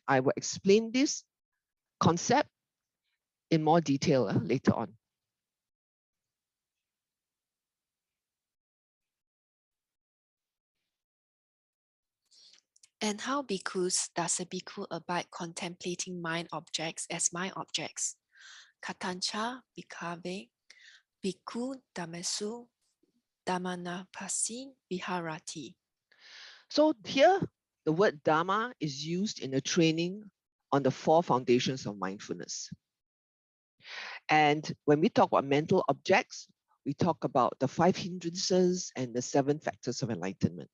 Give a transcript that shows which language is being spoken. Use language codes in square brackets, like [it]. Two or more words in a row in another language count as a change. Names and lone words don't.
[en] I will explain this concept in more detail later on. And how bhikkhus does a bhikkhu abide contemplating mind objects as mind objects? [pi] Katancha bhikkhave bhikkhu dhammesu dhammanapasi viharati. [en] So here, the word Dharma is used in the training on the 4 foundations of mindfulness. And when we talk about mental objects, we talk about the 5 hindrances and the 7 factors of enlightenment.